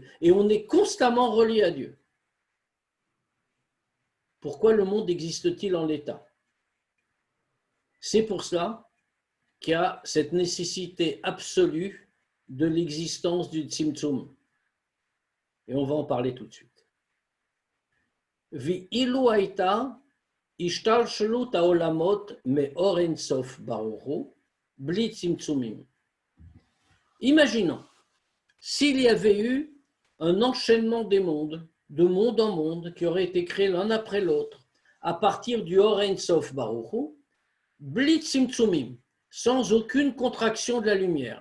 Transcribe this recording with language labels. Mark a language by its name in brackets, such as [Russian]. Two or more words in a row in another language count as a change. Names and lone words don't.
[French] Et on est constamment relié à Dieu. Pourquoi le monde existe-t-il en l'état? C'est pour cela qu'il y a cette nécessité absolue de l'existence du Tzimtzum. Et on va en parler tout de suite. [Hebrew] ואילו הייתה השתלשלות העולמות מאור אין סוף ברוך הוא בלי צמצומים. [French] Imaginons, s'il y avait eu un enchaînement des mondes, de monde en monde, qui aurait été créé l'un après l'autre, à partir du [Hebrew] אור אין סוף ברוך הוא בלי צמצומים, [French] sans aucune contraction de la lumière.